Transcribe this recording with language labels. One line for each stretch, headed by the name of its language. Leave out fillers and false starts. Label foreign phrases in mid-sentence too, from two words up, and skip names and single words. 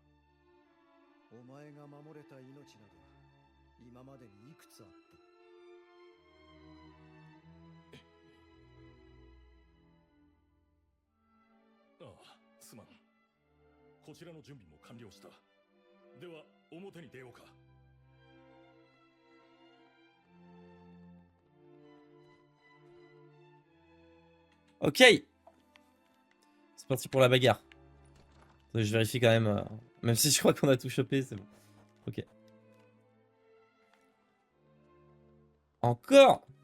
Japanese: お前が守れた命など今までにいくつあった。すまん。こちらの準備も完了した。では表に出ようか。
French: Ok. C'est parti pour la bagarre. Attendez, je vérifie quand même. Même si je crois qu'on a tout chopé, c'est bon. Ok. Encore?